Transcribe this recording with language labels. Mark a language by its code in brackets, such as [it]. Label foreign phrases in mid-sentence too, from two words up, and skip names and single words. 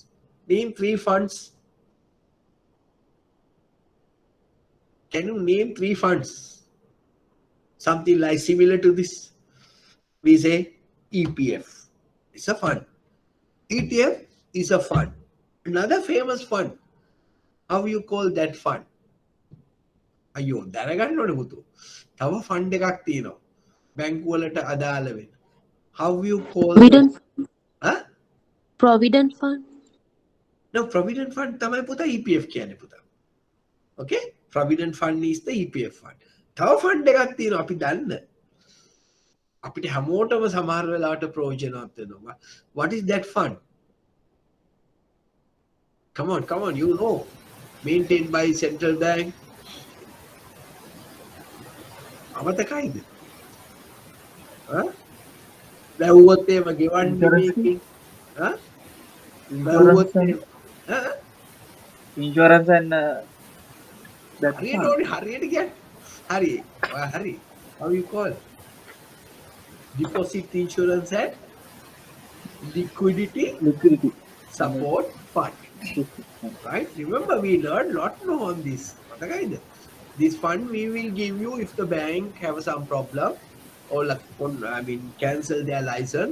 [en] Name 3 funds. Can you name 3 funds? Something like similar to this. We say EPF. It's a fund. ETF is a fund. Another famous fund. How you call that fund? [si] අයෝ දැනගන්න ඕනේ පුතෝ. තව ෆන්ඩ් එකක් තියෙනවා. බැංකු වලට අදාළ වෙන. [en] How you call Provident, huh? Provident Fund. [si] No, [en] Provident Fund [si] තමයි පුතා EPF කියන්නේ පුතා. [en] Okay? Provident Fund is the EPF fund. [si] තව ෆන්ඩ් එකක් තියෙනවා අපි දන්න. අපිට හැමෝටම සමහර වෙලාවට ප්‍රයෝජනවත් වෙනවා. [en] What is that fund? Come on, you know. Maintained by central bank. [si] අමතකයිද? වැව්වොත් එහෙම ගෙවන්නේ මේකෙන්. වැව්වොත් [en] Insurance and that [si] හරියට [en] fund. [si] ඕනේ හරියට කියන්නේ. හරි. හරි. [en] How you call? Deposit insurance and liquidity Liquidity. support fund. Right? Remember, we learned a lot more on this. This fund we will give you if the bank have some problem or cancel their license.